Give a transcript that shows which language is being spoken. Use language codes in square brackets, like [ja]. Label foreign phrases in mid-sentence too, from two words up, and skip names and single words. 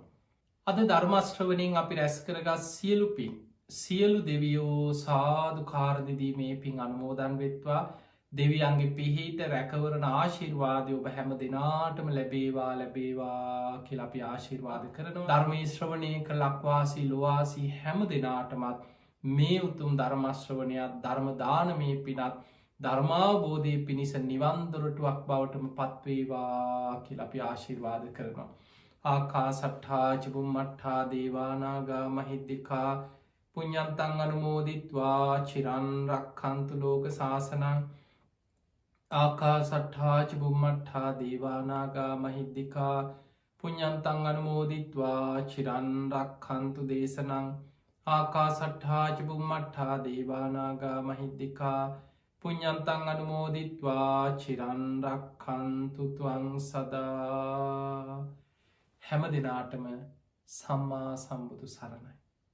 [si] අද ධර්මශ්‍රවනින් අපි රැස් කරගත් සියලු පින් සියලු දෙවියෝ සාදු කාරදිදී මේ පින් අනුමෝදන් වෙත්වා දෙවියන්ගේ පිහිට රැකවරණ ආශිර්වාදය ඔබ හැම දෙනාටම ලැබේවා ලැබේවා කියලපි ආශිර්වාද කරනවා. ධර්මී ශ්‍රවණය කළක්වාසී ලොවාසී හැම දෙනාටමත් මේ උතුම් ධර්මශ්‍රවනයක් ධර්මදානමය පිනත් ධර්මාබෝධය පිණිස නිවන්දොරටුවක් බවටම පත්වේවා කියලපි ආශිර්වාද කරනවා. [pi] ආකා සට්ඨා චුම්මට්ඨා දේවානාගා මහිද්දිකා පුඤ්ඤන්තං අනුමෝදිත්වා චිරන් රක්ඛන්තු ලෝක සාසනං ආකා සට්ඨා චුම්මට්ඨා දේවානාගා මහිද්දිකා පුඤ්ඤන්තං අනුමෝදිත්වා චිරන් රක්ඛන්තු දේශනං ආකා සට්ඨා චුම්මට්ඨා දේවානාගා මහිද්දිකා පුඤ්ඤන්තං අනුමෝදිත්වා චිරන් රක්ඛන්තු ත්වං සදා. [si] හැම දිනාටම සම්මා සම්බුදු සරණයි.